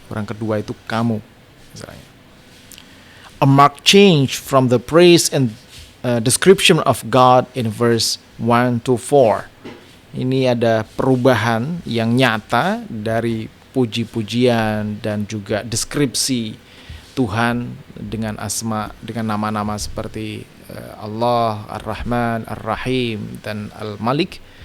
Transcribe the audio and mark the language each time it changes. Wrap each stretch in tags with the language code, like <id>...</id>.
<id>Orang kedua itu kamu, misalnya.</id> <en>A marked change from the praise and description of God in verse 1 to 4.</en> <id>Ini ada perubahan yang nyata dari puji-pujian dan juga deskripsi Tuhan dengan asma, dengan nama-nama seperti Allah, Ar-Rahman, Ar-Rahim, dan Al-Malik.</id>